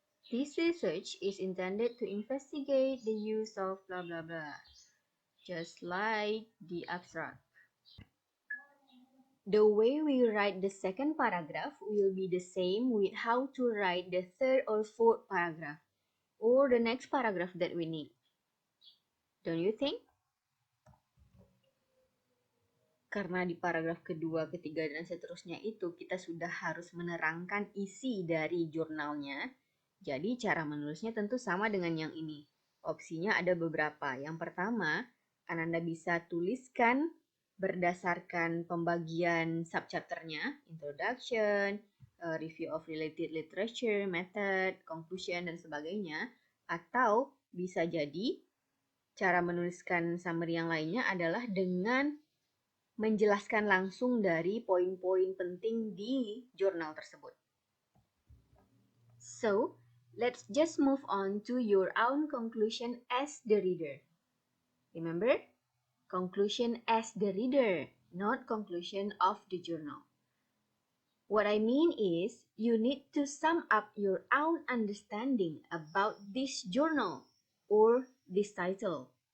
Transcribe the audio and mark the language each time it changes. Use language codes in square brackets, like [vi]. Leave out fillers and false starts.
[en] This research is intended to investigate the use of blah blah blah, just like the abstract. The way we write the second paragraph will be the same with how to write the third or fourth paragraph, or the next paragraph that we need. Don't you think? [id] Karena di paragraf kedua, ketiga, dan seterusnya itu kita sudah harus menerangkan isi dari jurnalnya. Jadi cara menulisnya tentu sama dengan yang ini. Opsinya ada beberapa. Yang pertama, Anda bisa tuliskan berdasarkan pembagian subchapternya, introduction, review of related literature, method, conclusion, dan sebagainya. Atau bisa jadi cara menuliskan summary yang lainnya adalah dengan menjelaskan langsung dari poin-poin penting di jurnal tersebut. [en] So, let's just move on to your own conclusion as the reader. Remember? Conclusion as the reader, not conclusion of the journal. What I mean is, you need to sum up your own understanding about this journal or this title.